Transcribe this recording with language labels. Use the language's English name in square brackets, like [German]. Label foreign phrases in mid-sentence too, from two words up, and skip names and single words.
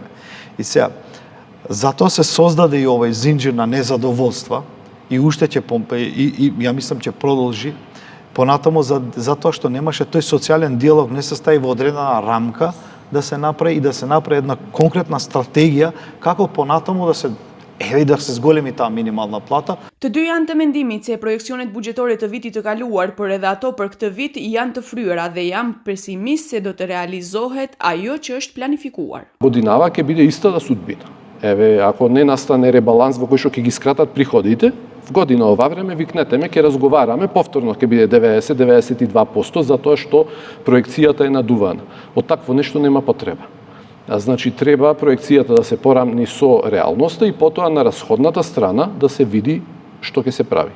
[Macedonian] И сега, затоа се создаде и овој зинџир на незадоволства, и уште ќе ја мислам ќе продолжи понатаму затоа што немаше тој социјален диалог, не се стави во одредена рамка да се направи и да се направи една конкретна стратегија како понатаму да се зголеми таа минимална плата. [Albanian] Të dy janë të mendimit se projeksionet buxhetore të vitit të kaluar, por edhe ato për këtë vit janë të fryera dhe janë pesimist se do të realizohet ajo që është planifikuar. [Macedonian] Годинава ќе биде истата судбина. Еве, ако не настане ребаланс во кој што ќе ги скратат приходите, в година ова време викнете ќе разговараме, повторно ќе биде 90-92%, затоа што проекцијата е надувана. Од такво нешто нема потреба. Значи, треба проекцијата да се порамни со реалноста и потоа на расходната страна да се види што ќе се прави.